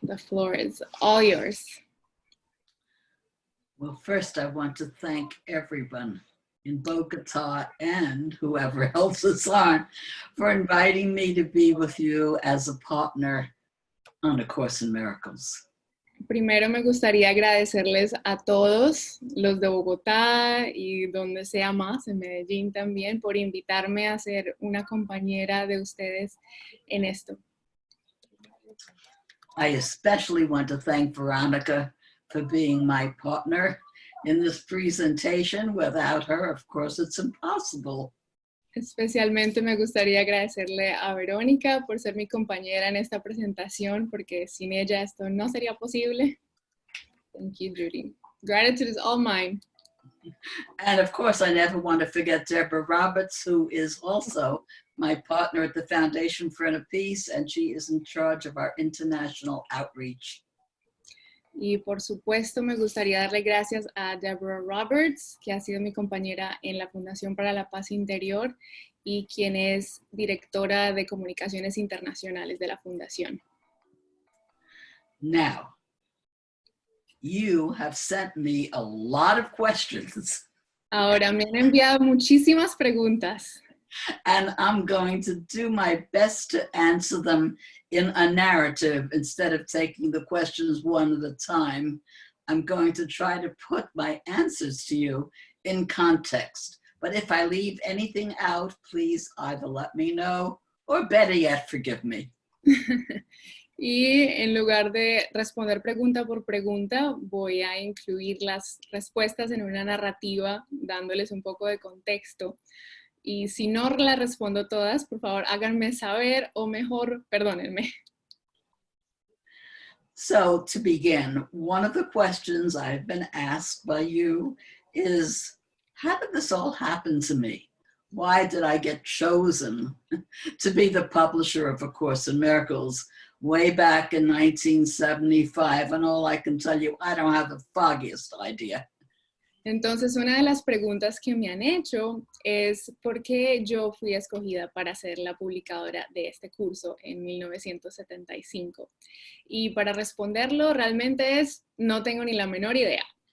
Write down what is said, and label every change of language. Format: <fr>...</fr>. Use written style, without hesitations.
<en>The floor is all yours. Well, first I want to thank everyone in Bogota and whoever else is on for inviting me to be with you as a partner on A Course in Miracles.</en> <es>Primero me gustaría agradecerles a todos, los de Bogotá y donde sea más, en Medellín también, por invitarme a ser una compañera de ustedes en esto.</es> <en>I especially want to thank Veronica for being my partner in this presentation. Without her, of course, it's impossible.</en> <es>Especialmente me gustaría agradecerle a Verónica por ser mi compañera en esta presentación, porque sin ella esto no sería posible.</es> <en>Thank you, Judy. Gratitude is all mine. And of course, I never want to forget Deborah Roberts, who is also my partner at the Foundation for Inner Peace, and she is in charge of our international outreach.</en> <es>Y por supuesto me gustaría darle gracias a Deborah Roberts, que ha sido mi compañera en la Fundación para la Paz Interior y quien es directora de Comunicaciones Internacionales de la Fundación.</es> <en>Now, you have sent me a lot of questions.</en> <es>Ahora me han enviado muchísimas preguntas.</es> <en>And I'm going to do my best to answer them in a narrative instead of taking the questions one at a time. I'm going to try to put my answers to you in context. But if I leave anything out, please either let me know or better yet, forgive me.</en> <es>Y en lugar de responder pregunta por pregunta, voy a incluir las respuestas en una narrativa, dándoles un poco de contexto. Y si no las respondo todas, por favor, háganme saber o mejor, perdónenme.</es> <en>So to begin, one of the questions I've been asked by you is, how did this all happen to me? Why did I get chosen to be the publisher of A Course in Miracles way back in 1975? And all I can tell you, I don't have the foggiest idea.</en> <es>Entonces, una de las preguntas que me han hecho es ¿por qué yo fui escogida para ser la publicadora de este curso en 1975? Y para responderlo, realmente no tengo ni la menor idea.</es>